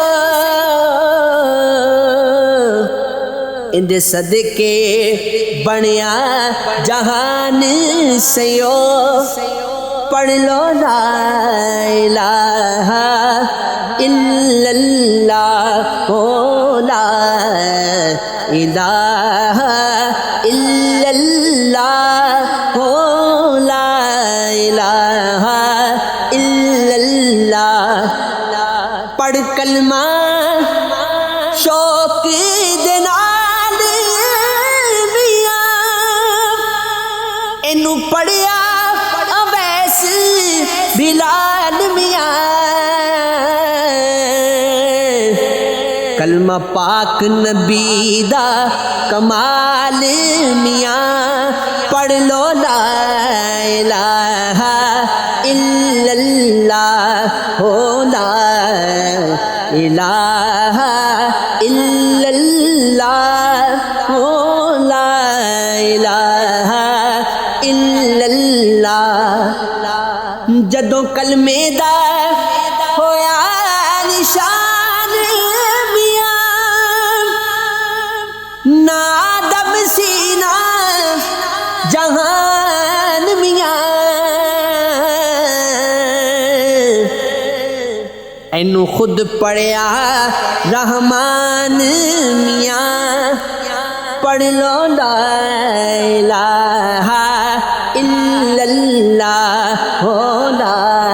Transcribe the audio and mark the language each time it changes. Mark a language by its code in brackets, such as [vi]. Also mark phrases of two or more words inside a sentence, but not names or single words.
[pa] اندے صدقے بنیا جہان سیو، پڑھ لو [ar] لا الہ الا اللہ [pa] او [ar] لا الہ الا اللہ [pa] او [ar] لا الہ الا اللہ۔ [pa] پڑھ کلمہ شوق دے نال میاں، اینو پڑھیا اویس بلال میاں، کلمہ پاک نبی دا کمال میاں، پڑھ لو [ar] لا الہ الا اللہ [pa] ہو [ar] لا الہ الا اللہ [pa] ہو [ar] لا الہ الا اللہ۔ [pa] جدوں کلمے دا ہویا نشان میاں، نادم سینہ جہان میاں، اینو خود پڑھیا رحمان میاں، پڑھ لو [ar] لا الہ الا اللہ [pa] ہو لا